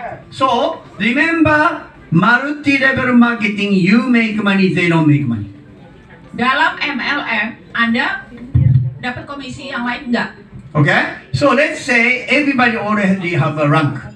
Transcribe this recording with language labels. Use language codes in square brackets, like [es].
[en] 4. So remember, multi-level marketing, you make money, they don't make money. [id] Dalam MLM, Anda dapat komisi yang lain enggak? [en] Okay? So let's say everybody already have a rank.